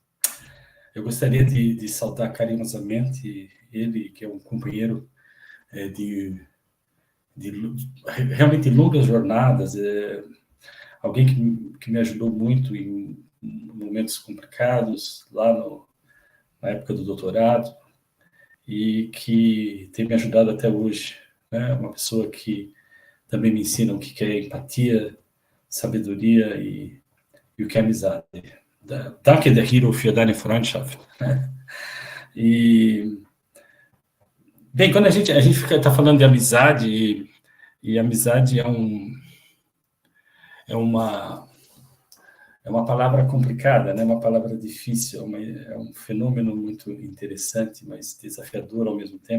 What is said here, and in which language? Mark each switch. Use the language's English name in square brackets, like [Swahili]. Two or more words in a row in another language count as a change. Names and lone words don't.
[Portuguese] Eu gostaria de saudar carinhosamente ele, que é um companheiro de realmente longas jornadas, alguém que me ajudou muito em momentos complicados, lá na época do doutorado, e que tem me ajudado até hoje, né? Uma pessoa que também me ensina o que é empatia, sabedoria e o que é amizade. [German] Danke der Hiro für deine Freundschaft. [Portuguese] E, bem, quando a gente está falando de amizade, e amizade é uma palavra complicada, né? Uma palavra difícil, é um fenômeno muito interessante, mas desafiador ao mesmo tempo.